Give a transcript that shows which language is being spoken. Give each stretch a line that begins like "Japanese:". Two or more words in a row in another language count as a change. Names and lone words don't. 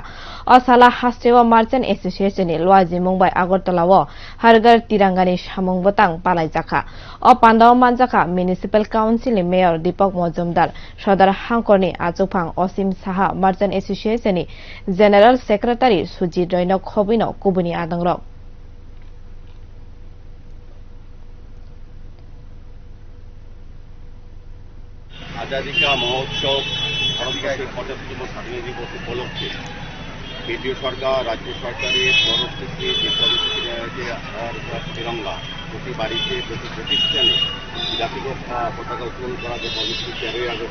Kok Borok: Asala hasteo Merchant Association ni Lwaji Mumbai Agartalawo hargar tirangani samung batang palai jaka. O Pandaw manjaka Municipal Council ni Mayor Deepak Majumdar Sodar Hangkorni Achupang Osim Saha Merchant Association ni
English: General Secretary
Kok Borok: Sujit Roynok Khobino Kubuni Adangrok.
Hindi: आजादी का महोत्सव
Bangla: ভারতবর্ষের ৭৫তম স্বাধীনতা দিবস উপলক্ষে কেন্দ্রীয় সরকার রাজ্য সরকারের তরফ থেকে যে কর্মসূচি নেওয়া হয়েছে
Hindi: हर घर तिरंगा
Bangla: প্রতি বাড়িতে প্রতি প্রতিষ্ঠানে জাতীয় পতাকা উত্তোলন করা যে কর্মসূচি ১৩ই আগস্ট